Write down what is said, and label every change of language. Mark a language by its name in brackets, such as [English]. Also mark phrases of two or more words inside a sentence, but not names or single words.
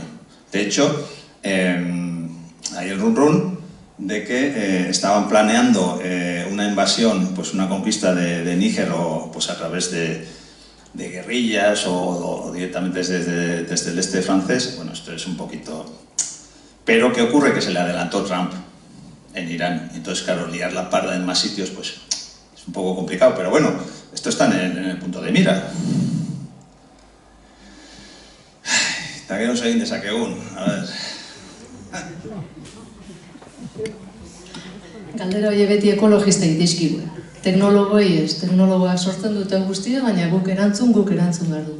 [Spanish] De hecho, hay el run de que estaban planeando una invasión, pues una conquista de Níger, o pues a través de guerrillas o directamente desde el este francés. Bueno, esto es un poquito... Pero ¿qué ocurre? Que se le adelantó Trump en Irán. Entonces, claro, liar la parda en más sitios, pues es un poco complicado. Pero bueno, esto está en el punto de mira. [Basque] Eta gero egin dezakegun, [Spanish] a ver... [Basque] Galdera hori beti ekologista dizkigu. Teknologoei ez, teknologoak sortzen duten guztia, baina guk erantzun behar dugu.